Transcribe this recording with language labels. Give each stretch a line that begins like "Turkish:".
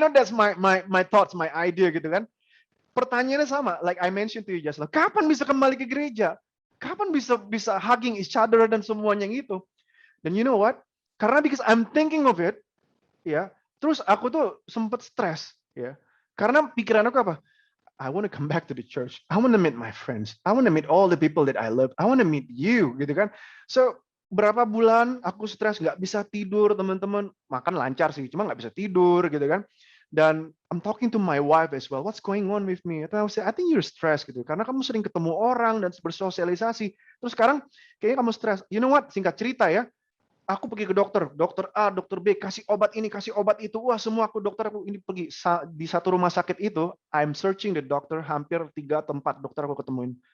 English: That's my thoughts, my idea
Indonesian: gitu kan. Pertanyaannya sama,
English: like I mentioned to you just now.
Indonesian: Kapan bisa kembali ke gereja? Kapan bisa
English: hugging each other
Indonesian: dan semuanya itu?
English: Dan you know what?
Indonesian: Karena
English: because I'm thinking of it,
Indonesian: ya. Terus aku tuh sempet stres, ya. Karena pikiran aku apa?
English: I want to come back to the church. I want to meet my friends. I want to meet all the people that I love. I want to meet you,
Indonesian: gitu kan? So berapa bulan aku stres, nggak bisa tidur, teman-teman. Makan lancar sih, cuma nggak bisa tidur, gitu kan?
English: Dan I'm talking to my wife as well. What's going on with me? I say, I think you're stressed gitu.
Indonesian: Karena kamu sering ketemu orang dan bersosialisasi. Terus sekarang kayaknya kamu stres.
English: You know what?
Indonesian: Singkat cerita ya. Aku pergi ke dokter. Dokter A, dokter B. Kasih obat ini, kasih obat itu. Wah semua aku ini pergi. Di satu rumah sakit itu,
English: I'm searching the doctor.
Indonesian: Hampir 3 atau 4 dokter aku ketemuin.